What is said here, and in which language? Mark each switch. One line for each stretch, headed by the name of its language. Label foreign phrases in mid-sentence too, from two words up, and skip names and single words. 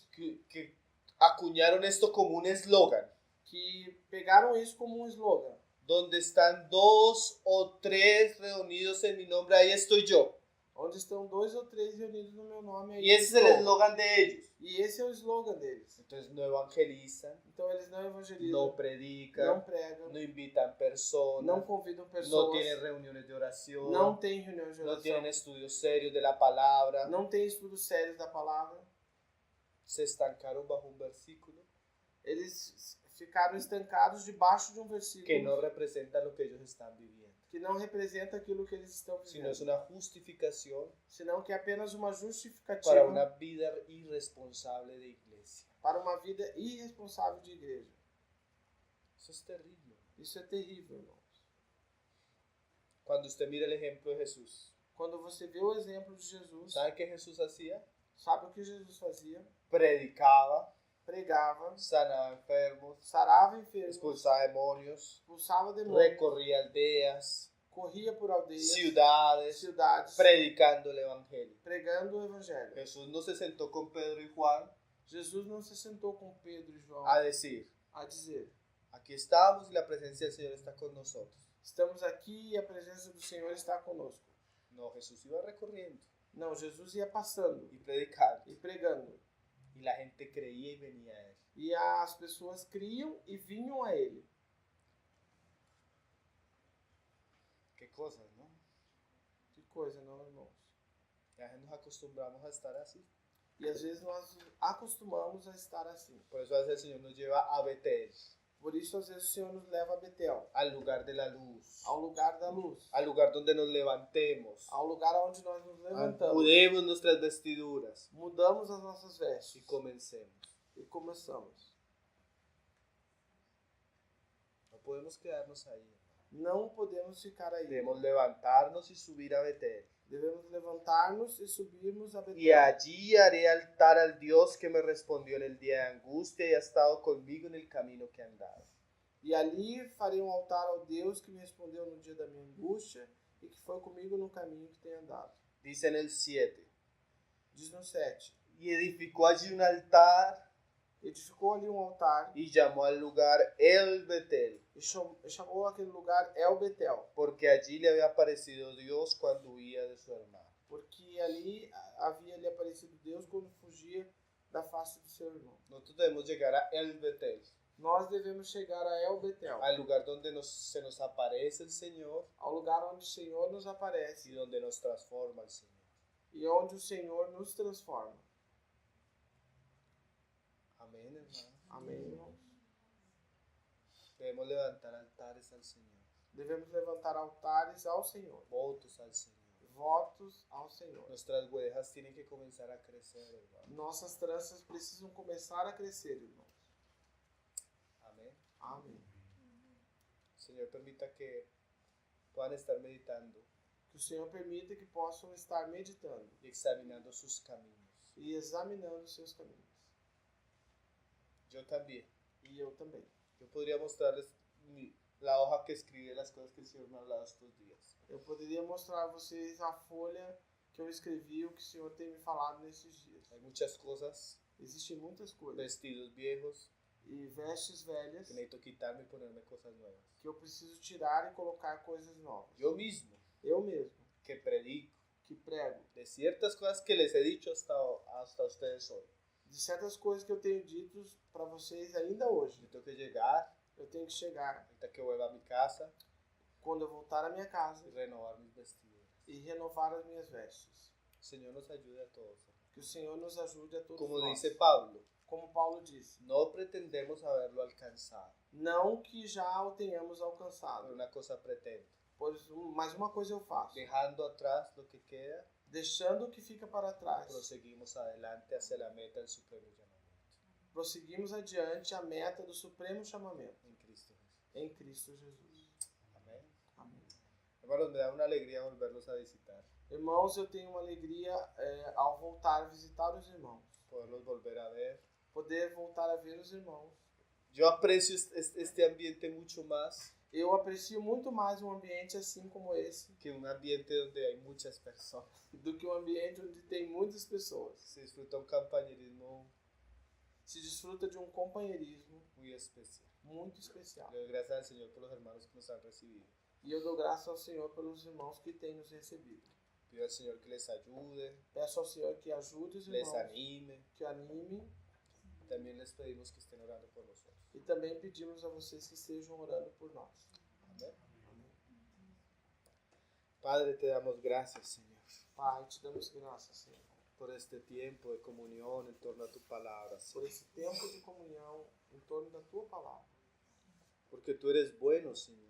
Spanish: que acuñaron esto como un eslogan,
Portuguese: que pegaram isso como um slogan.
Spanish: donde están 2 o 3 reunidos en mi nombre, ahí estoy yo.
Portuguese: Onde estão 2 ou 3 reunidos no meu nome. Aí
Spanish: Y ese es el
Portuguese: estou.
Spanish: eslogan de ellos.
Portuguese: E esse é o slogan deles.
Spanish: Entonces no evangelizan,
Portuguese: Então eles não evangelizam,
Spanish: no
Portuguese: não
Spanish: predican,
Portuguese: pregam,
Spanish: no invitan personas,
Portuguese: não convidam
Spanish: no
Portuguese: pessoas,
Spanish: tienen reuniones de oración,
Portuguese: não tem reunião de
Spanish: no tienen
Portuguese: oração,
Spanish: estudios serios de la palabra.
Portuguese: não tem estudos sérios da palavra.
Spanish: Se estancaron bajo un versículo
Portuguese: Eles ficaram estancados debaixo de um versículo
Spanish: que no representa lo que ellos están viviendo,
Portuguese: que não representa aquilo que eles estão
Spanish: sino es
Portuguese: vivendo,
Spanish: una justificación
Portuguese: senão que é apenas uma justificativa
Spanish: para una vida irresponsable de iglesia.
Portuguese: para uma vida irresponsável de igreja.
Spanish: Eso es terrible.
Portuguese: Isso é terrível, irmãos.
Spanish: Cuando usted mira el ejemplo de Jesús,
Portuguese: Quando você vê o exemplo de Jesus,
Spanish: ¿sabe qué Jesús hacía?
Portuguese: sabe o que Jesus fazia?
Spanish: Predicaba,
Portuguese: Pregava,
Spanish: sanaba enfermos,
Portuguese: sarava enfermos,
Spanish: expulsaba demonios,
Portuguese: expulsava demônios,
Spanish: recorría aldeas,
Portuguese: corria por aldeias,
Spanish: ciudades,
Portuguese: cidades,
Spanish: predicando el evangelio.
Portuguese: pregando o evangelho.
Spanish: Jesús no se sentó con Pedro y Juan
Portuguese: Jesus não se sentou com Pedro e João
Spanish: a decir,
Portuguese: a dizer:
Spanish: aquí estamos y la presencia del Señor está con nosotros.
Portuguese: estamos aqui e a presença do Senhor está conosco.
Spanish: No, Jesús iba recorriendo
Portuguese: Não, Jesus ia passando
Spanish: y predicando.
Portuguese: e pregando.
Spanish: Y la gente creía y venía a él.
Portuguese: E as pessoas criam e vinham a ele.
Spanish: Qué cosas, ¿no?
Portuguese: Que coisa, não, irmãos?
Spanish: Ya nos acostumbramos a estar así.
Portuguese: E às vezes nós acostumamos a estar assim.
Spanish: Por eso a veces el Señor nos lleva a Betel,
Portuguese: Por isso, às vezes, o Senhor nos leva a Betel,
Spanish: al lugar de la luz,
Portuguese: ao lugar da luz,
Spanish: al lugar donde nos levantemos,
Portuguese: ao lugar onde nós nos levantamos,
Spanish: mudemos nuestras vestiduras
Portuguese: mudamos as nossas
Spanish: y
Portuguese: vestes
Spanish: comencemos.
Portuguese: e começamos.
Spanish: No podemos quedarnos ahí.
Portuguese: Não podemos ficar aí.
Spanish: Debemos levantarnos y subir a Betel.
Portuguese: Devemos levantar-nos e subirmos a
Spanish: Y
Portuguese: Betel.
Spanish: allí haré altar al Dios que me respondió en el día de angustia y ha estado conmigo en el camino que he andado.
Portuguese: E ali farei um altar ao Deus que me respondeu no dia da minha angústia e que foi comigo no caminho que tenho andado.
Spanish: Dice en el 7.
Portuguese: Diz no 7.
Spanish: Y edificó allí un altar
Portuguese: Edificou ali um altar
Spanish: y llamó al lugar El Betel,
Portuguese: e chamou aquele lugar El Betel,
Spanish: porque allí le había aparecido Dios cuando huía de su hermano.
Portuguese: porque ali havia lhe aparecido Deus quando fugia da face do seu irmão.
Spanish: Nosotros debemos llegar a El Betel,
Portuguese: Nós devemos chegar a El Betel,
Spanish: al lugar donde se nos aparece el Señor
Portuguese: ao lugar onde o Senhor nos
Spanish: y
Portuguese: aparece
Spanish: donde nos transforma el Señor.
Portuguese: e onde o Senhor nos transforma.
Spanish: Amén, hermano.
Portuguese: Amém, irmãos?
Spanish: Debemos levantar altares al Señor,
Portuguese: Devemos levantar altares ao Senhor,
Spanish: votos al Señor.
Portuguese: votos ao Senhor.
Spanish: Nuestras ovejas tienen que comenzar a crecer, hermano.
Portuguese: Nossas tranças precisam começar a crescer, irmãos.
Spanish: Amén.
Portuguese: Amém.
Spanish: Señor, permita que puedan estar meditando
Portuguese: Que o Senhor permita que possam estar meditando
Spanish: y examinando sus caminos.
Portuguese: e examinando os seus caminhos.
Spanish: Yo también.
Portuguese: E eu também.
Spanish: Yo podría mostrarles la hoja que escribí de las cosas que el Señor me ha hablado estos días.
Portuguese: Eu poderia mostrar a vocês a folha que eu escrevi, o que o Senhor tem me falado nesses dias.
Spanish: Hay muchas cosas,
Portuguese: Existem muitas coisas.
Spanish: vestidos viejos,
Portuguese: e vestes velhas
Spanish: que necesito quitarme y ponerme cosas nuevas.
Portuguese: que eu preciso tirar e colocar coisas novas.
Spanish: Yo mismo,
Portuguese: Eu mesmo,
Spanish: que predico
Portuguese: que prego,
Spanish: de ciertas cosas que les he dicho hasta ustedes hoy.
Portuguese: de certas coisas que eu tenho dito para vocês ainda hoje.
Spanish: Yo tengo que llegar,
Portuguese: Eu tenho que chegar,
Spanish: ahorita que vuelva a mi casa,
Portuguese: quando eu voltar à minha casa,
Spanish: y renovar mis vestidos.
Portuguese: e renovar as minhas vestes.
Spanish: El Señor nos ayude a todos.
Portuguese: Que o Senhor nos ajude a todos
Spanish: Como
Portuguese: nós.
Spanish: dice Pablo,
Portuguese: Como Paulo disse,
Spanish: no pretendemos haberlo alcanzado,
Portuguese: não que já o tenhamos
Spanish: pero
Portuguese: alcançado,
Spanish: una cosa pretendo,
Portuguese: mas uma coisa eu faço,
Spanish: dejando atrás lo que queda,
Portuguese: deixando o que fica para trás,
Spanish: proseguimos adelante hacia la meta del supremo llamamiento
Portuguese: prosseguimos adiante a meta do supremo chamamento,
Spanish: en Cristo Jesús.
Portuguese: em Cristo Jesus.
Spanish: Amén.
Portuguese: Amém.
Spanish: Hermanos, me da una alegría volverlos a visitar,
Portuguese: Irmãos, eu tenho uma alegria ao voltar a visitar os irmãos,
Spanish: poderlos volver a ver.
Portuguese: poder voltar a ver os irmãos.
Spanish: Yo aprecio este ambiente mucho más
Portuguese: Eu aprecio muito mais um ambiente assim como esse
Spanish: que un ambiente donde hay muchas personas.
Portuguese: do que um ambiente onde tem muitas pessoas.
Spanish: Se disfruta un compañerismo
Portuguese: Se desfruta de um companheirismo
Spanish: muy especial.
Portuguese: muito especial.
Spanish: Le doy gracias al Señor por los hermanos que nos han recibido.
Portuguese: E eu dou graças ao Senhor pelos irmãos que têm nos recebido.
Spanish: Pido al Señor que les ayude,
Portuguese: Peço ao Senhor que ajude os
Spanish: les
Portuguese: irmãos,
Spanish: anime.
Portuguese: que anime,
Spanish: También les pedimos que estén orando por nosotros.
Portuguese: e também pedimos a vocês que estejam orando por nós.
Spanish: Amén. Padre, te damos gracias, Señor,
Portuguese: Pai, te damos graças, Senhor,
Spanish: por este tiempo de comunión en torno a tu palabra,
Portuguese: por
Spanish: Señor.
Portuguese: esse tempo de comunhão em torno da Tua palavra.
Spanish: Porque tú eres bueno, Señor,